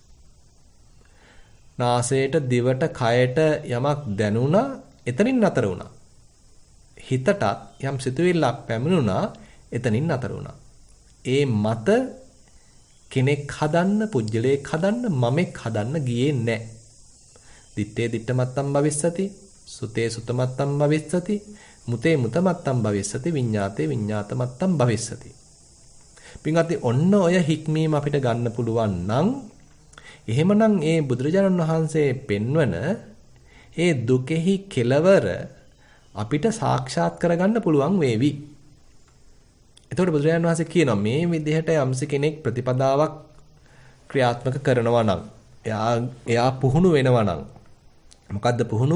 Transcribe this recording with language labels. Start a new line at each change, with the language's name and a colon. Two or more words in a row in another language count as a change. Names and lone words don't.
Sinhala: නාසයට දිවට කයට යමක් දැනුණා එතනින් නතර වුණා. හිතට යම් සිතුවිල්ලක් පැමිණුණා එතනින් නතර වුණා. ඒ මත කෙනෙක් හදන්න පුජ්‍යලයක් හදන්න මමෙක් හදන්න ගියේ නැහැ.
Pali: දිත්තේ දිත්තමත්තම් භවිස්සති සුතේ සුතමත්තම් භවිස්සති මුතේ මුතමත්තම් භවිස්සති විඤ්ඤාතේ විඤ්ඤාතමත්තම් භවිස්සති.
Sinhala: පින්වත්නි ඔන්න ඔය හික්මීම අපිට ගන්න පුළුවන් නම් එහෙමනම් ඒ බුදුරජාණන් වහන්සේ පෙන්වන ඒ දුකෙහි කෙලවර අපිට සාක්ෂාත් කරගන්න පුළුවන් වේවි. එතකොට බුදුරජාණන් වහන්සේ කියනවා මේ විදිහට යම්සි කෙනෙක් ප්‍රතිපදාවක් ක්‍රියාත්මක කරනවා නම් එයා පුහුණු වෙනවා නම් මොකද්ද පුහුණුව?